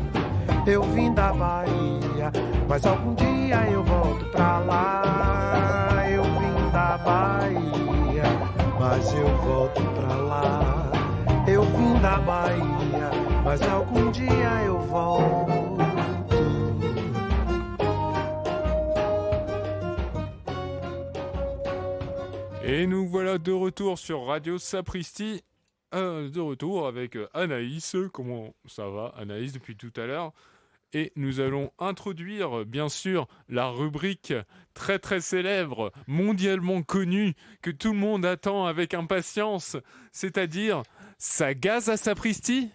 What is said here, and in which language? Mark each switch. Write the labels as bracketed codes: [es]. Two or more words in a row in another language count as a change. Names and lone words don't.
[pt] Eu vim da Bahia, mas algum dia eu volto pra lá. Eu vim da Bahia, mas eu volto pra lá. Eu vim da Bahia, mas algum dia eu volto. [fr] Et nous voilà de retour sur Radio Sapristi. De retour avec Anaïs. Comment ça va, Anaïs, depuis tout à l'heure? Et nous allons introduire, bien sûr, la rubrique très très célèbre, mondialement connue, que tout le monde attend avec impatience, c'est-à-dire ça gaze à Sapristi.